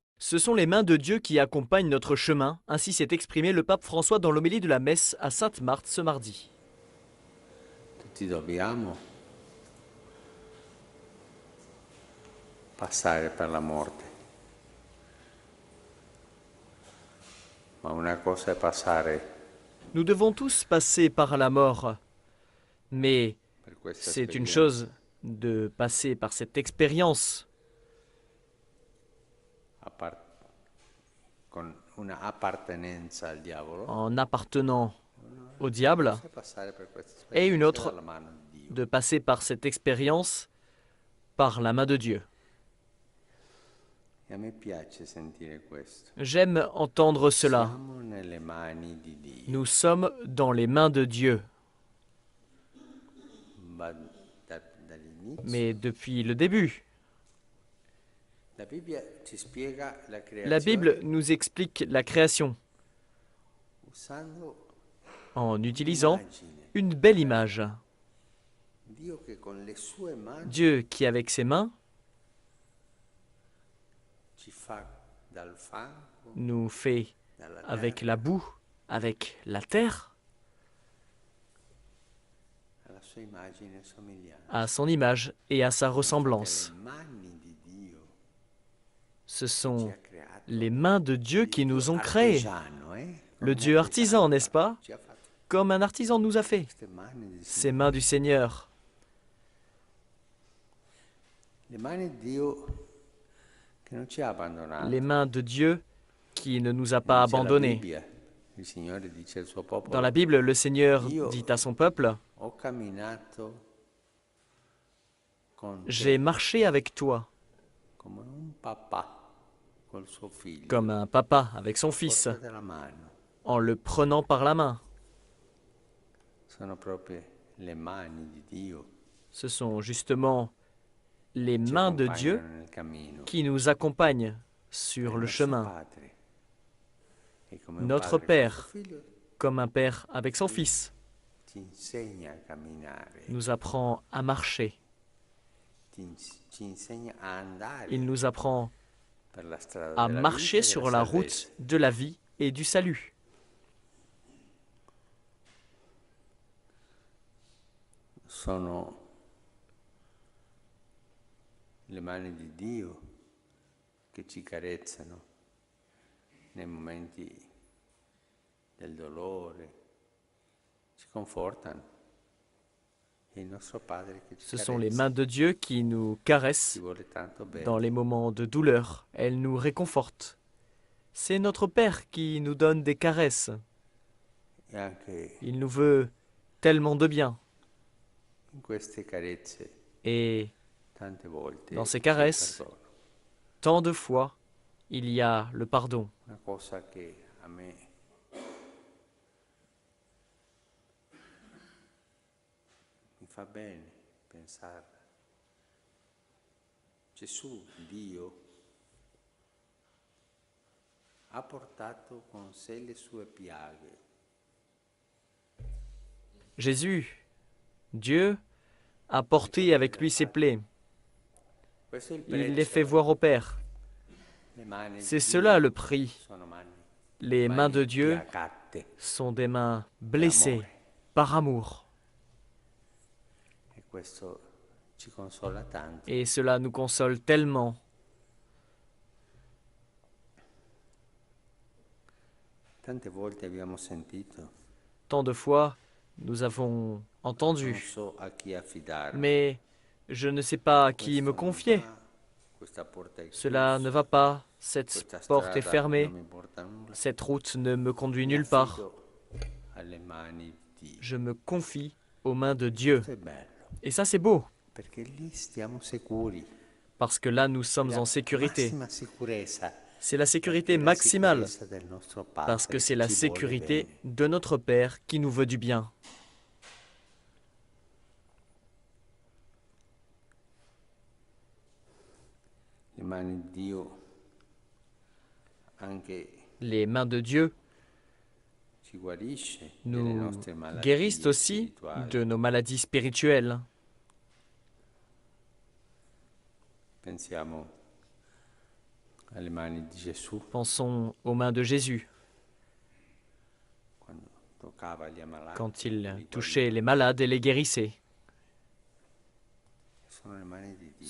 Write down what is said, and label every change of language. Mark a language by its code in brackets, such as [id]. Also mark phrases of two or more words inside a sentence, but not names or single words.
[fr] Ce sont les mains de Dieu qui accompagnent notre chemin, ainsi s'est exprimé le pape François dans l'homélie de la messe à Sainte-Marthe ce mardi. [it] Tutti dobbiamo passare per la morte. Ma una cosa è passare [fr] Nous devons tous passer par la mort, mais [it] per questa [fr] c'est une [it] esperienza [fr] chose de passer par cette expérience [it] con una appartenenza al diavolo. [fr] en appartenant au diable, [it] Cosa è passare per questa [fr] et une [it] esperienza [fr] autre [it] dalla mano di Dio. [fr] de passer par cette expérience par la main de Dieu. [it] E a me piace sentire questo. [fr] J'aime entendre cela. [it] Siamo nelle mani di Dio. [fr] Nous sommes dans les mains de Dieu. [it] Ma dall'inizio [fr] Mais depuis le début, [it] la Bibbia ci spiega la [fr] la [it] creazione [fr] Bible nous explique la création [it] usando [fr] en utilisant [it] immagine. [fr] une belle image. [it] Dio che con le sue mani [fr] Dieu qui, avec ses mains, [it] ci fa dal fango, [fr] nous fait [it] dalla [fr] avec [it] terra, [fr] la boue, avec la terre, [it] alla sua immagine e somiglianza. [fr] à son image et à sa [it] Infatti, [fr] ressemblance. [it] le mani di Dio [fr] Ce [it] ci [fr] sont [it] ha creato. [fr] les mains de Dieu qui [it] Dio [fr] nous ont créés. [it] artigiano, [fr] Le [it] Come [fr] Dieu artisan, n'est-ce pas? [it] Ci ha fatto [fr] Comme un artisan nous a fait. [it] queste mani di [fr] Ces mains du Seigneur. [it] Le mani di Dio che non ci ha abbandonato. [fr] Les mains de Dieu qui ne nous a pas [it] Dice la [fr] abandonnés. [it] Bibbia, il Signore dice al suo popolo, [fr] Dans la Bible, le Seigneur dit à son peuple, [it] ho camminato con te [fr] j'ai marché avec toi, [it] come un papà col suo figlio, [fr] comme un papa avec son fils, [it] porta della mano. [fr] en le prenant par la main. [it] Sono proprio le mani di Dio [fr] Ce sont justement les [it] che ci [fr] mains de [it] accompagnano [fr] Dieu [it] nel cammino. [fr] qui nous accompagnent [it] È [fr] sur [it] il [fr] le [it] nostro [fr] chemin, [it] Padre. E come un [fr] Notre [it] padre [fr] Père. [it] con suo figlio [fr] comme un père avec son fils, [it] ti insegna a camminare, [fr] nous apprend à marcher. [it] ci insegna a andare [fr] Il nous apprend [it] per la strada [fr] à [it] della [fr] marcher [it] vita e [fr] sur [it] della [fr] la [it] salvezza. [fr] route de la vie et du salut. [it] Sono le mani di Dio che ci carezzano nei momenti del dolore, ci confortano. È il nostro Padre che ci [fr] Ce sont les [it] carezza, [fr] mains de Dieu qui nous [it] ci [fr] caressent [it] vuole tanto bene. [fr] dans les moments de douleur. Elles nous réconfortent. C'est notre Père qui nous donne des caresses. [it] E anche [fr] Il nous veut tellement de bien. [it] in queste carezze, [fr] Et [it] tante volte, [fr] dans ces [it] c'è il [fr] caresses, [it] perdono. [fr] tant de fois, il y a le pardon. [it] Una cosa che a me mi fa bene pensare. Gesù, Dio, ha portato con sé le sue piaghe. [fr] Jésus, Dieu, a porté avec lui ses plaies. [it] Questo è il [fr] Il les [it] prezzo. [fr] fait voir au Père. [it] Le mani di [fr] C'est [it] Dio [fr] cela le prix. [it] sono mani, [fr] Les mains de Dieu [it] piagate. [fr] sont des mains blessées par amour. [it] E questo ci consola tanto. [fr] Et cela nous console tellement. [it] Tante volte abbiamo sentito, [fr] Tant de fois, nous avons [it] non [fr] entendu. [it] so a chi affidarmi. [fr] Mais je ne sais pas à qui me [it] Questo non [fr] confier. [it] va, questa porta è [fr] Cela [it] chiusa, [fr] ne va pas. Cette [it] questa [fr] porte est [it] strada [fr] fermée. [it] non mi porta a nulla. [fr] Cette route ne me conduit [it] Mi [fr] nulle part. [it] affido alle mani di Dio. [fr] Je me confie aux mains de Dieu. [it] Questo è bello, [fr] Et ça, c'est beau. [it] perché lì stiamo sicuri. [fr] Parce que là, nous sommes en sécurité. [it] Massima sicurezza, [fr] C'est la sécurité [it] perché la [fr] maximale. [it] sicurezza del nostro Padre [fr] Parce que c'est la [it] ci vuole [fr] sécurité [it] bene. [fr] de notre Père qui nous veut du bien. [it] Le mani di Dio anche [fr] Les mains de Dieu [it] ci guarisce delle [fr] nous [it] nostre malattie [fr] guérissent aussi [it] spirituali. [fr] de nos maladies spirituelles. [it] Pensiamo alle mani di Gesù, [fr] Pensons aux mains de Jésus, [it] quando toccava gli ammalati. [fr] quand il touchait les malades et les guérissait. [it] Sono le mani di Dio,